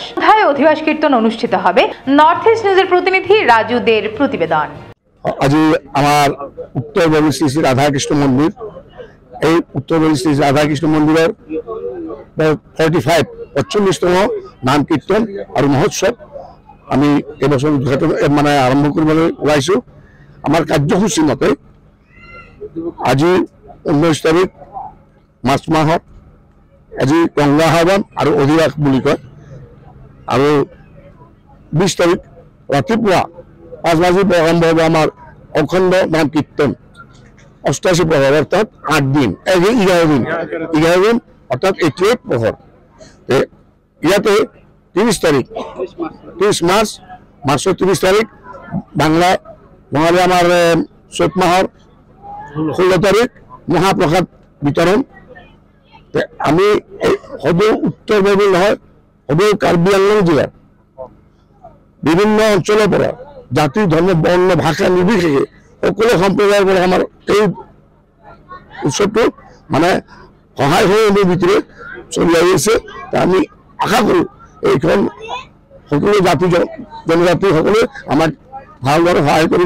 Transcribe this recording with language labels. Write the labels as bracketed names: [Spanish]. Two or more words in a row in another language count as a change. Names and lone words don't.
[Bangla] সন্ধ্যায় অধিবাস কীর্তন অনুষ্ঠিত হবে। নর্থ ইস্ট নিউজের প্রতিনিধি রাজু দের প্রতিবেদন। আজ আমার উত্তর বোরবিল শ্রী শ্রী রাধাকৃষ্ণ মন্দির, এই উত্তর বোরবিল শ্রী রাধাকৃষ্ণ মন্দিরের 45তম নাম কীর্তন আর মহোৎসব আমি এবছর উদ্ঘাটন মানে [Assamese] আরম্ভ কৰিবলৈ ওলাইছো। আমার কার্যসূচী মতে আজি 19 তাৰিখ মাৰ্চ মাহত আজি গংগা আহ্বান আৰু অধিবাস বুলি কয়, আৰু 20 তাৰিখ ৰাতিপুৱা 5 বাজি আৰম্ভ হ'ব আমাৰ অখণ্ড নাম কীৰ্তন 88 প্ৰহৰ, অৰ্থাৎ 8 দিন 11 দিন অৰ্থাৎ 88 প্ৰহৰ। ইয়াতে 30 মার্চ [Bangla] মার্চের 30 তারিখ [Assamese] বাংলা বঙালী আমার চৈত মাহর 16 তারিখ মহাপ্রসাদ বিতরণ। আমি সদৌ উত্তর বোরবিল নহয়, সদৌ কাৰ্বি আংলং জিলাৰ বিভিন্ন অঞ্চলৰ পৰা জাতি ধৰ্ম বৰ্ণ ভাষা নিৰ্বিশেষে সকলো সম্প্ৰদায়ৰ পৰা আমাৰ এই উৎসৱটো মানে সহায় সহযোগিতাৰে চলি আহিছে। আমি আশা কৰোঁ এইখন সকলো জাতি জনজাতি সকলে আমাক ভালদৰে সহায় কৰিব।